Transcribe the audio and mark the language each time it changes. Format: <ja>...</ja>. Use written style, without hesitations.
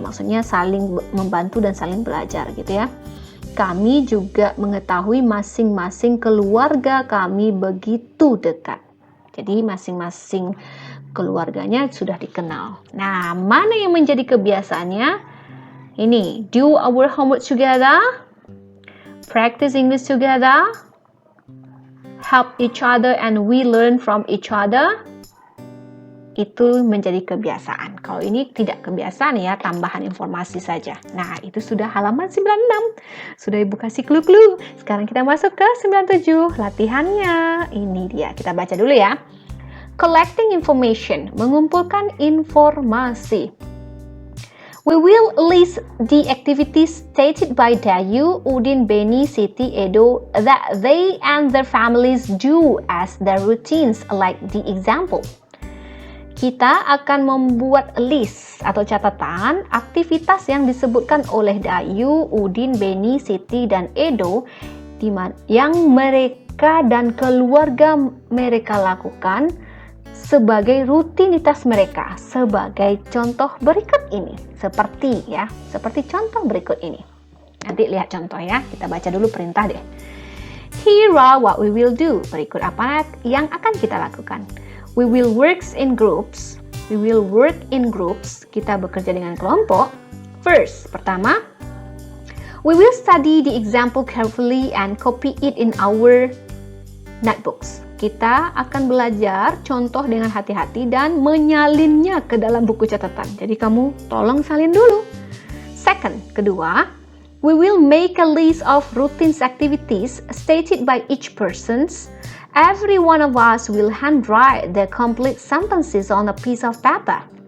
<id>Maksudnya saling membantu dan saling belajar gitu ya. Kami juga mengetahui masing-masing keluarga kami begitu dekat. Jadi masing-masing keluarganya sudah dikenal. Nah, mana yang menjadi kebiasaannya?</id> <en>Ini, do our homework together, practice English together, help each other and we learn from each other.</en> <id>Itu menjadi kebiasaan. Kalau ini tidak kebiasaan ya, tambahan informasi saja. Nah, itu sudah halaman 96. Sudah Ibu kasih clue-clue. Sekarang kita masuk ke 97. Latihannya. Ini dia. Kita baca dulu ya.</id> <en>Collecting information.</en> <id>Mengumpulkan informasi.</id> <en>We will list the activities stated by Dayu, Udin, Beni, Siti, Edo that they and their families do as their routines, like the example.</en> <id>Kita akan membuat list atau catatan aktivitas yang disebutkan oleh Dayu, Udin, Beni, Siti, dan Edo yang mereka dan keluarga mereka lakukan sebagai rutinitas mereka, sebagai contoh berikut ini. Seperti contoh berikut ini. Nanti lihat contoh ya, kita baca dulu perintah deh.</id> <en>Here are what we will do.</en> <id>Berikut apa yang akan kita lakukan.</id> <en>We will work in groups.</en> <id>Kita bekerja dengan kelompok.</id> <en>First,</en> <id>pertama,</id> <en>we will study the example carefully and copy it in our notebooks.</en> <id>Kita akan belajar contoh dengan hati-hati dan menyalinnya ke dalam buku catatan. Jadi kamu tolong salin dulu.</id> <en>Second,</en> <id>kedua,</id> <en>we will make a list of routine activities stated by each person. Every one of us will handwrite the complete sentences on a piece of paper.</en>